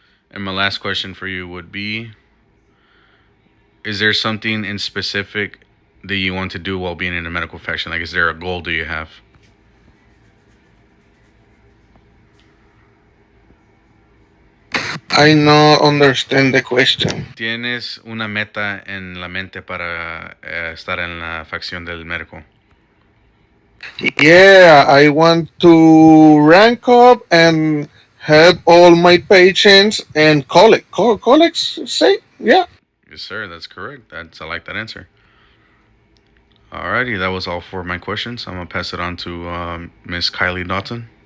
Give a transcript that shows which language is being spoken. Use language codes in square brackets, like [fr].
[en] And my last question for you would be: is there something in specific that you want to do while being in a medical faction? Like, is there a goal do you have? I not understand the question. [es] ¿Tienes una meta en la mente para estar en la facción del médico? [en] Yeah, I want to rank up and help all my patients and colleagues say yeah. Yes, sir. That's correct. I like that answer. Alrighty, that was all for my questions. I'm gonna pass it on to Miss Kylie Dotson.